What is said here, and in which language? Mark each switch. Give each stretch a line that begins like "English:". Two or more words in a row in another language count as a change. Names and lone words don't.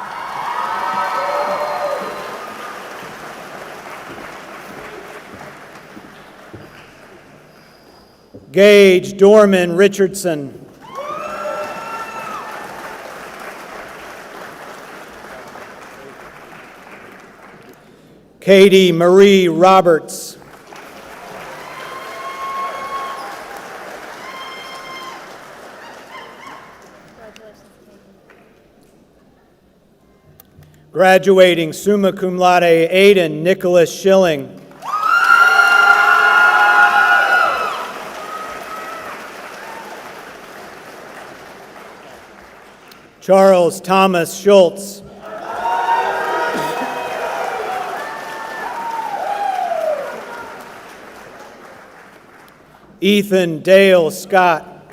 English: Gage Dorman Richardson. Katie Marie Roberts. Graduating
Latin: summa cum laude,
English: Aiden Nicholas Schilling. Charles Thomas Schultz. Ethan Dale Scott.